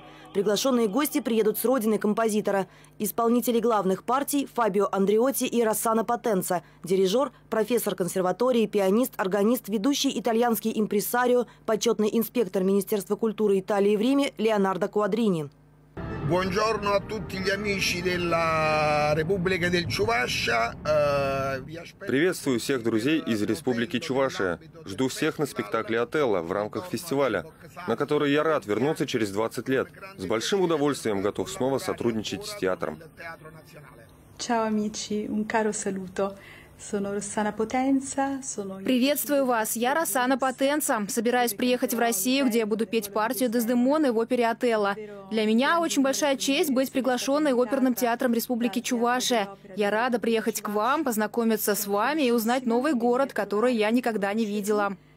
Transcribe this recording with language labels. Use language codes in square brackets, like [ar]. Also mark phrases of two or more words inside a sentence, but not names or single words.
[ru] Приглашенные гости приедут с родины композитора. Исполнители главных партий – Фабио Андреотти и Россано Потенца. Дирижер – профессор консерватории, пианист, органист, ведущий итальянский импресарио, почетный инспектор Министерства культуры Италии в Риме Леонардо Куадрини. [it] Buongiorno a tutti gli amici della Repubblica del Ciuvascia. [ru] Приветствую всех друзей из Республики Чувашия. Жду всех на спектакле «Отелло» в рамках фестиваля, на который я рад вернуться через 20 лет. С большим удовольствием готов снова сотрудничать с театром. [it] Ciao amici, un caro saluto. [ru] Приветствую вас, я Россано Потенца. Собираюсь приехать в Россию, где я буду петь партию Дездемоны в опере «Отелло». Для меня очень большая честь быть приглашенной оперным театром Республики Чувашия. Я рада приехать к вам, познакомиться с вами и узнать новый город, который я никогда не видела.